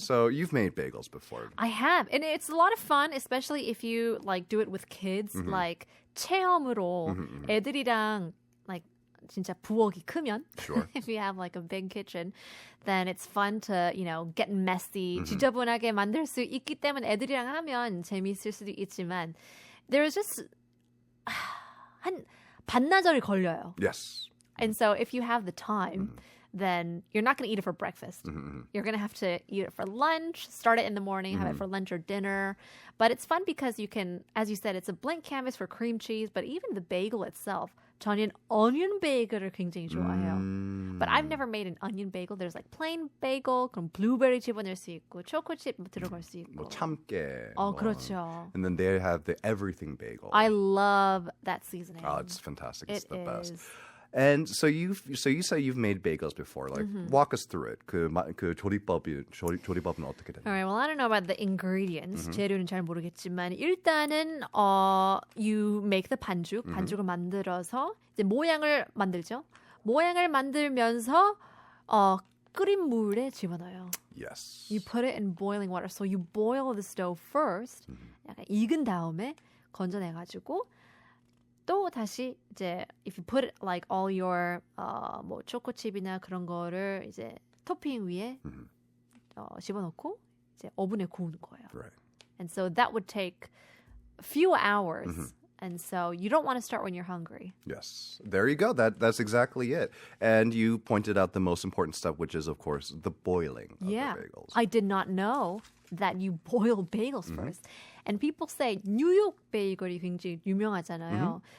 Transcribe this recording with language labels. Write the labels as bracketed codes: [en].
[en] So you've made bagels before. I have. And it's a lot of fun, especially if you like do it with kids. [ko] Like 체험으로 애들이랑 like 진짜 부엌이 크면 [en] Sure. if you have like a big kitchen, then it's fun to, you know, get messy, 지저분하게 만들 수 있기 때문에 애들이랑 하면 재미있을 수도 있지만 there's just 한 반나절이 걸려요. Yes. And so if you have the time, then you're not going to eat it for breakfast. You're going to have to eat it for lunch, start it in the morning, have it for lunch or dinner. But it's fun because you can, as you said, it's a blank canvas for cream cheese, but even the bagel itself, 저는 onion bagel을 굉장히 좋아해요. But I've never made an onion bagel. [ko] There's like plain bagel, 그럼 blueberry 집어넣을 수 있고, 초코 칩 들어갈 수 있고. 뭐 참깨. 그렇죠. [en] And then they have the everything bagel. I love that seasoning. Oh, it's fantastic. It's It the best. is. And so you say you've made bagels before. Like walk us through it. [ko] 그 조리법은 어떻게 되나요? [en] All right, well, I don't know about the ingredients. [ko] 재료는 잘 모르겠지만 일단은 you make the 반죽을 만들어서 이제 모양을 만들죠. 모양을 만들면서 끓인 물에 집어넣어요. [en] Yes. You put it in boiling water. So you boil the dough first. [ko] 약간 익은 다음에 건져내가지고 또 다시 이제 if you put like all your 뭐 초코칩이나 그런 거를 이제 토핑 위에 집어넣고 이제 오븐에 구우는 거예요. [en] Right. And so that would take a few hours. And so you don't want to start when you're hungry. Yes. There you go. That's exactly it. And you pointed out the most important step, which is, of course, the boiling of the bagels. I did not know that you boil bagels first. [ko] And people say 뉴욕 베이글이 굉장히 유명하잖아요.